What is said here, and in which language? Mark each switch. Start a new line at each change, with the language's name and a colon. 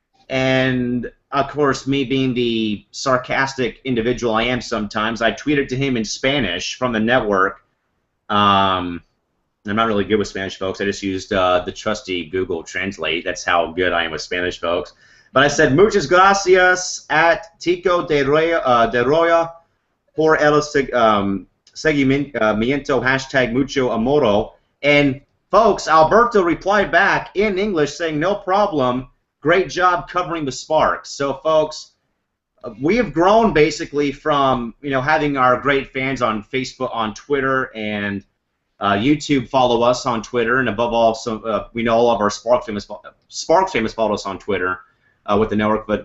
English: And, of course, me being the sarcastic individual I am sometimes, I tweeted to him in Spanish from the network. I'm not really good with Spanish, folks. I just used the trusty Google Translate. That's how good I am with Spanish, folks. But I said,
Spanish: muchas gracias at Tico de Roya por el seguimiento, hashtag mucho amoro.
English: And, folks, Alberto replied back in English saying, no problem. Great job covering the Sparks. So, folks, we have grown basically from having our great fans on Facebook, on Twitter, and YouTube follow us on Twitter, and above all, we know all of our Sparks famous follow us on Twitter with the network.